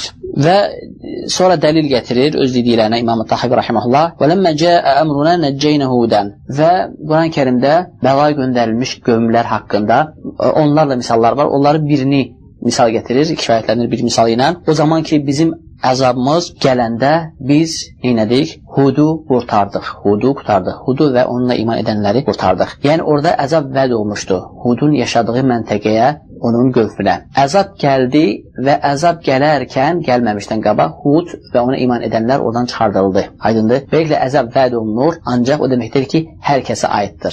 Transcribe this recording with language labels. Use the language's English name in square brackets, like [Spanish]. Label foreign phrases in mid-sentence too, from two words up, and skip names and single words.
[Azerbaijani] Və sonra dəlil gətirir öz dediklərinə İmam Tahavi rahimehullah. [Arabic] ولما جاء أمرنا نجينا هودا. [Azerbaijani] Və Quran-ı Kərimdə bəla göndərilmiş qövmlər haqqında onlarla misallar var. Onların birini misal gətirir, kifayətlənir bir misal ilə. O zaman ki bizim əzabımız gələndə biz neynədik? Hudu qurtardıq. Hudu və onunla iman edənləri qurtardıq. Yəni orada əzab vəd olmuşdu. Hudun yaşadığı məntəqəyə, onun qövmünə. Əzab gəldi və əzab gələrkən gəlməmişdən qabaq Hud və ona iman edənlər oradan çıxardıldı. Aydındır? Beləliklə əzab vəd olunur, ancaq o deməkdir ki, hər kəsə aiddir.